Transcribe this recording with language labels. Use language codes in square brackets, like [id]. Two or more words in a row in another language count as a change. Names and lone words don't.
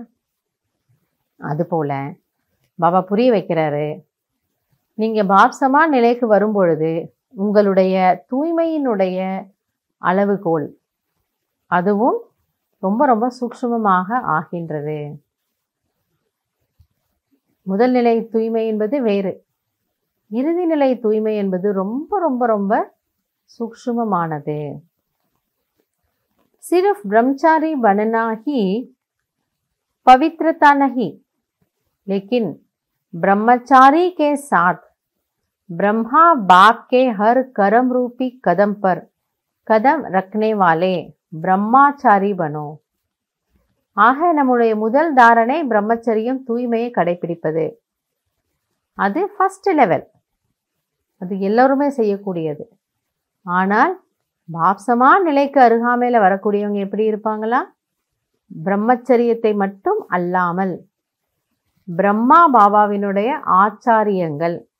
[ta] அது போல பாபா புரிய வைக்கிறாரு, நீங்க பாப்சமா நிலைக்கு வரும்பொழுது உங்களுடைய தூய்மையினுடைய அளவுகோல் அதுவும் ரொம்ப ரொம்ப சூக்ஷ்மமாக ஆகின்றது. முதல் நிலை தூய்மை என்பது வேறு, இறுதி நிலை தூய்மை என்பது ரொம்ப ரொம்ப ரொம்ப சூக்ஷ்மமானது. [hi] सिर्फ ब्रह्मचारी बनना ही पवित्रता नहीं, लेकिन ब्रह्मचारी के साथ ब्रह्मा बाप के हर कर्म रूपी कदम पर कदम रखने वाले ब्रह्मचारी बनो. [ta] ஆக நம்முடைய முதல் தாரணை பிரம்மச்சரியம், தூய்மையை கடைபிடிப்பது. அது [en] first level, [ta] அது எல்லோருமே செய்யக்கூடியது. ஆனால் பாப்சமா நிலைக்கு அருகாமையில் வரக்கூடியவங்க எப்படி இருப்பாங்களா? பிரம்மச்சரியத்தை மட்டும் அல்லாமல் பிரம்மா பாபாவினுடைய ஆச்சாரியங்கள்.